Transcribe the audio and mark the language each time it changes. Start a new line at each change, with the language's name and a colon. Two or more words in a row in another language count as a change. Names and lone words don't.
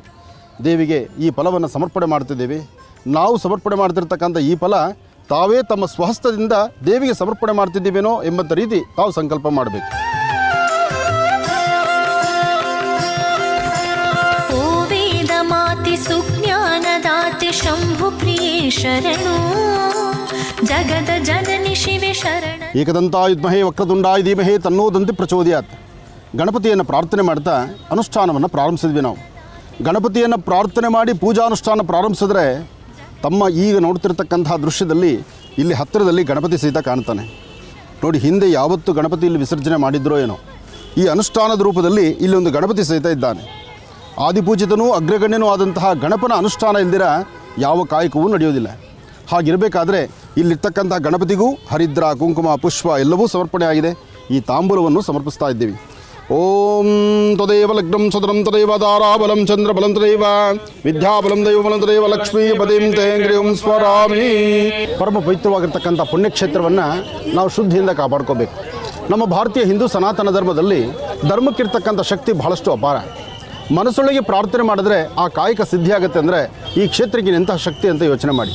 Kannada: ದೇವಿಗೆ ಈ ಫಲವನ್ನು ಸಮರ್ಪಣೆ ಮಾಡ್ತಿದ್ದೇವೆ. ನಾವು ಸಮರ್ಪಣೆ ಮಾಡ್ತಿರ್ತಕ್ಕಂಥ ಈ ಫಲ ತಾವೇ ತಮ್ಮ ಸ್ವಹಸ್ತದಿಂದ ದೇವಿಗೆ ಸಮರ್ಪಣೆ ಮಾಡ್ತಿದ್ದೀವೇನೋ ಎಂಬಂಥ ರೀತಿ ತಾವು ಸಂಕಲ್ಪ ಮಾಡಬೇಕು. ಸುಜ್ಞಾನದಾತೆ ಶಂಭು ಪ್ರಿಯೇ ಶರಣು ಜಗದ ಜನನಿ ಶಿವೆ ಶರಣ.
Sanskrit: ಏಕದಂತಾಯುಧ್ಮಹೇ ವಕ್ರತುಂಡಾಯ ಧೀಮಹಿ ತನ್ನೋ ದಂತಿ ಪ್ರಚೋದಯಾತ್.
Kannada: ಗಣಪತಿಯನ್ನು ಪ್ರಾರ್ಥನೆ ಮಾಡ್ತಾ ಅನುಷ್ಠಾನವನ್ನು ಪ್ರಾರಂಭಿಸಿದ್ವಿ ನಾವು. ಗಣಪತಿಯನ್ನು ಪ್ರಾರ್ಥನೆ ಮಾಡಿ ಪೂಜಾನುಷ್ಠಾನ ಪ್ರಾರಂಭಿಸಿದ್ರೆ ತಮ್ಮ ಈಗ ನೋಡ್ತಿರ್ತಕ್ಕಂತಹ ದೃಶ್ಯದಲ್ಲಿ ಇಲ್ಲಿ ಹತ್ತಿರದಲ್ಲಿ ಗಣಪತಿ ಸಹಿತ ಕಾಣ್ತಾನೆ ನೋಡಿ. ಹಿಂದೆ ಯಾವತ್ತು ಗಣಪತಿ ಇಲ್ಲಿ ವಿಸರ್ಜನೆ ಮಾಡಿದ್ರೋ ಏನೋ, ಈ ಅನುಷ್ಠಾನದ ರೂಪದಲ್ಲಿ ಇಲ್ಲಿ ಒಂದು ಗಣಪತಿ ಸಹಿತ ಇದ್ದಾನೆ. ಆದಿಪೂಜಿತನೂ ಅಗ್ರಗಣ್ಯನೂ ಆದಂತಹ ಗಣಪನ ಅನುಷ್ಠಾನ ಇಲ್ದಿರ ಯಾವ ಕಾಯಕವೂ ನಡೆಯೋದಿಲ್ಲ. ಹಾಗಿರಬೇಕಾದ್ರೆ ಇಲ್ಲಿರ್ತಕ್ಕಂಥ ಗಣಪತಿಗೂ ಹರಿದ್ರ ಕುಂಕುಮ ಪುಷ್ಪ ಎಲ್ಲವೂ ಸಮರ್ಪಣೆ ಆಗಿದೆ. ಈ ತಾಂಬೂಲವನ್ನು ಸಮರ್ಪಿಸ್ತಾ ಇದ್ದೀವಿ.
Sanskrit: ಓಂ ತದೇವ ಲಗ್ನಂ ಸದರಂ ತದೇವ ದಾರಾಬಲಂ ಚಂದ್ರಬಲಂ ತದೇವ ವಿದ್ಯಾಬಲಂ ದೈವಬಲಂ ತದೇವ ಲಕ್ಷ್ಮೀ ಪದಿಂ ತೇಂಗ್ರಿಯಂ ಸ್ವರಾಮಿ.
Kannada: ಪರಮ ಪವಿತ್ರವಾಗಿರ್ತಕ್ಕಂಥ ಪುಣ್ಯಕ್ಷೇತ್ರವನ್ನು ನಾವು ಶುದ್ಧಿಯಿಂದ ಕಾಪಾಡ್ಕೋಬೇಕು. ನಮ್ಮ ಭಾರತೀಯ ಹಿಂದೂ ಸನಾತನ ಧರ್ಮದಲ್ಲಿ ಧರ್ಮಕ್ಕಿರ್ತಕ್ಕಂಥ ಶಕ್ತಿ ಬಹಳಷ್ಟು ಅಪಾರ. ಮನಸ್ಸೊಳಗೆ ಪ್ರಾರ್ಥನೆ ಮಾಡಿದ್ರೆ ಆ ಕಾಯಕ ಸಿದ್ಧಿಯಾಗುತ್ತೆ ಅಂದರೆ ಈ ಕ್ಷೇತ್ರಕ್ಕೆ ಎಂತಹ ಶಕ್ತಿ ಅಂತ ಯೋಚನೆ ಮಾಡಿ.